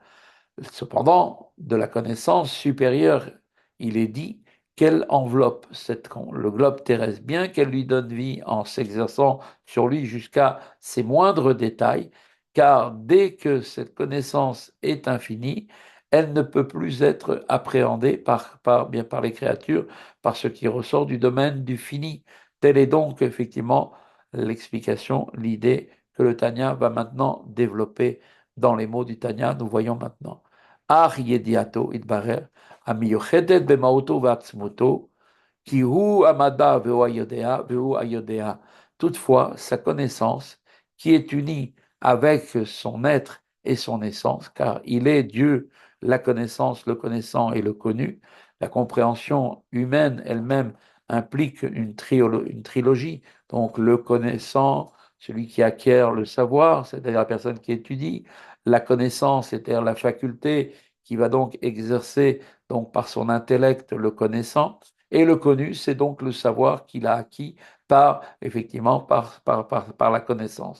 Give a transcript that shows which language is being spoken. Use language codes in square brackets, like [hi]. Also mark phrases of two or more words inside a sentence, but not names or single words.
[fr] Cependant, de la connaissance supérieure, il est dit qu'elle enveloppe le globe terrestre, bien qu'elle lui donne vie en s'exerçant sur lui jusqu'à ses moindres détails, car dès que cette connaissance est infinie, elle ne peut plus être appréhendée bien par les créatures, par ce qui ressort du domaine du fini. Telle est donc effectivement l'explication, l'idée que le Tanya va maintenant développer dans les mots du Tanya, nous voyons maintenant. [he] אך ידיעתו התברר המיוחדת במהותו ועצמותו, כי הוא המדע והוא היודע. [fr] Toutefois, sa connaissance, qui est unie avec son être et son essence, car il est Dieu, la connaissance, le connaissant et le connu, la compréhension humaine elle-même implique une trilogie, donc le connaissant, celui qui acquiert le savoir, c'est-à-dire la personne qui étudie, la connaissance, c'est-à-dire la faculté qui va donc exercer donc par son intellect le connaissant, et le connu, c'est donc le savoir qu'il a acquis effectivement, par la connaissance.